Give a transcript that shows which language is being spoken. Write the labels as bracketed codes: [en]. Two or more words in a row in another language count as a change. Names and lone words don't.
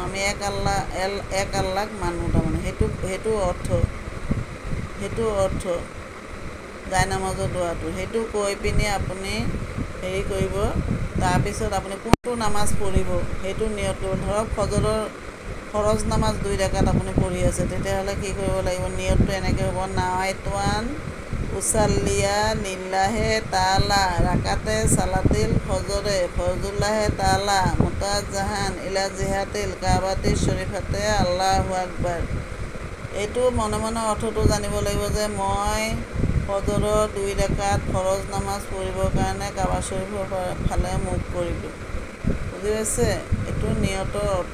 [as] আমি এক আল্লাহক মানো। তাৰমানে সেইটো অৰ্থ জাইনামাজৰ দোৱাটো। সেইটো কৈ পিনি আপুনি হেৰি কৰিব। তাৰপিছত আপুনি কোনটো নামাজ পঢ়িব সেইটো নিয়ত কৰিব। ধৰক ফৰজ নামাজ 2 ৰাকাত আপুনি পঢ়ি আছে, তেতিয়াহ'লে কি কৰিব লাগিব? নিয়তটো এনেকৈ হ'ব, [ar] نويت أن أصلي لله تعالى ركعتي صلاة الفجر لله تعالى متوجها إلى جهة الكعبة الشريفة الله أكبر. [as] এইটো মনে মনে অৰ্থটো জানিব লাগিব যে মই ফজৰৰ 2 ৰাকাত ফৰজ নামাজ পঢ়িবৰ কাৰণে কাবা শৰীফৰ ফালে মুখ কৰিলোঁ। বুজি পাইছে? এইটো নিয়তৰ অৰ্থ।